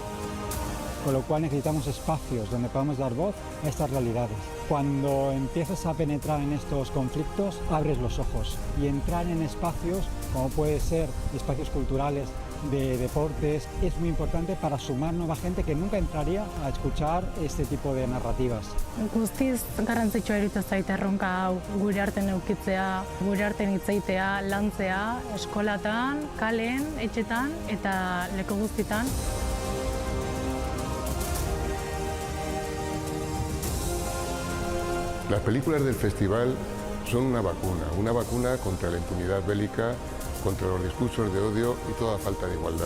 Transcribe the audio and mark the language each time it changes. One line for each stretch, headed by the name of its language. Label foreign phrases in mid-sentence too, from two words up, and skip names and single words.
Spanish: Con lo cual necesitamos espacios donde podamos dar voz a estas realidades. Cuando empiezas a penetrar en estos conflictos, abres los ojos y entrar en espacios como puede ser espacios culturales, de deportes, es muy importante para sumar nueva gente que nunca entraría a escuchar este tipo de narrativas.
Basque: Guztiz garrantzitsua iruditzen zait erronka hau, gure artean eukitzea, gure artean hitz egitea, lantzea, eskolatan, kalen, etxetan eta leku guztietan.
Spanish: Las películas del festival son una vacuna contra la impunidad bélica, contra los discursos de odio y toda falta de igualdad.